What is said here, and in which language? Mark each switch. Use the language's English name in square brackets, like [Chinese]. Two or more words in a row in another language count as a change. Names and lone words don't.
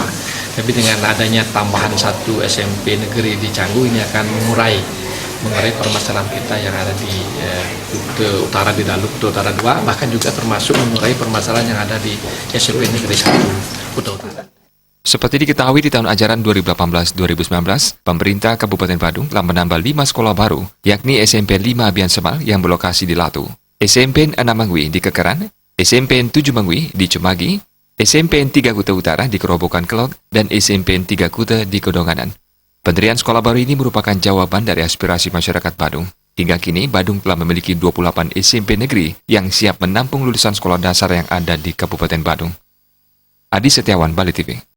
[Indonesian] Tapi dengan adanya tambahan 1 SMP negeri di Canggu ini akan mengurai permasalahan kita yang ada di Kuta Utara di Dalung, Kuta Utara 2, bahkan juga termasuk mengurai permasalahan yang ada di SMP negeri 1 Kuta Utara. Seperti diketahui di tahun ajaran 2018-2019, pemerintah Kabupaten Badung telah menambah 5 sekolah baru, yakni SMP 5 Abian Semal yang berlokasi di Latu, SMP 6 Mangwi di Kekeran, SMP 7 Mangwi di Cemagi, SMP 3 Kuta Utara di Kerobokan Kelot, dan SMP 3 Kuta di Kedonganan. Pendirian sekolah baru ini merupakan jawaban dari aspirasi masyarakat Badung. Hingga kini, Badung telah memiliki 28 SMP negeri yang siap menampung lulusan sekolah dasar yang ada di Kabupaten Badung. Adi Setiawan, Bali TV.